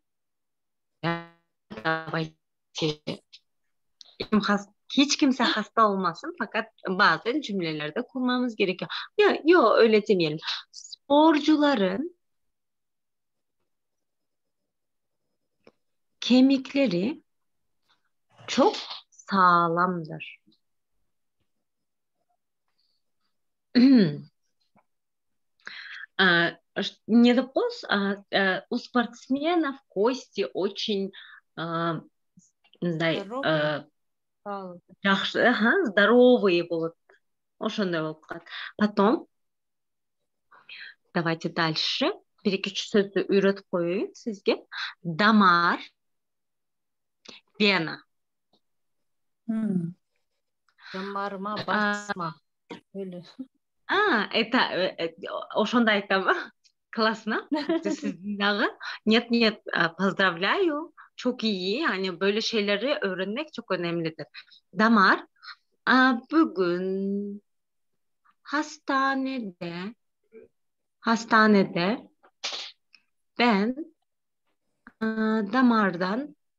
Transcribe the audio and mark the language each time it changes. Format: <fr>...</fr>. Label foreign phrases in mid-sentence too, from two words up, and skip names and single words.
<tr>Hiç kimse hasta olmasın fakat bazen cümlelerde kurmamız gerekiyor. Yok öyle demeyelim. Sporcuların kemikleri çok sağlamdır.</tr> <ru>Не вопрос, у спортсменов кости очень здоровые будут. Потом давайте дальше.</ru> <tr>Bir-iki sözü üretip koyayım sizge. Damar, vena. Damarıma basma. Öyle.</tr> <ky>Ошондой айтам.</ky> <ru>Классно. Нет, поздравляю.</ru> <tr>Çok iyi. Yani böyle şeyleri öğrenmek çok önemlidir. Damar. Bugün hastanede ben damardan</tr>